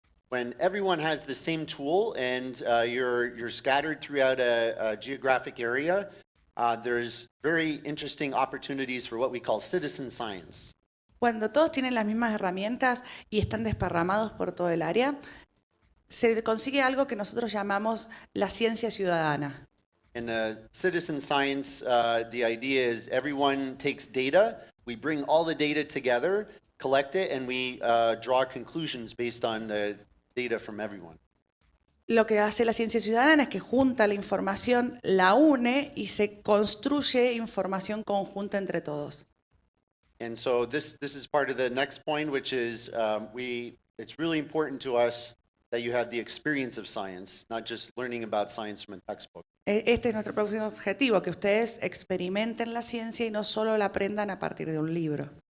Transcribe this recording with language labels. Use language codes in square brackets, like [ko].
[en] When everyone has the same tool and you're scattered throughout a geographic area, there's very interesting opportunities for what we call citizen science. [es] Cuando todos tienen las mismas herramientas y están desparramados por todo el área, se consigue algo que nosotros llamamos la ciencia ciudadana. [en] In citizen science, the idea is everyone takes data, we bring all the data together, collect it, and we draw conclusions based on the data from everyone. [es] Lo que hace la ciencia ciudadana es que junta la información, la une y se construye información conjunta entre todos. [en] And so this is part of the next point, which is it's really important to us that you have the experience of science, not just learning about science from a textbook. [es] Este es nuestro próximo objetivo, que ustedes experimenten la ciencia y no solo la aprendan a partir de un libro.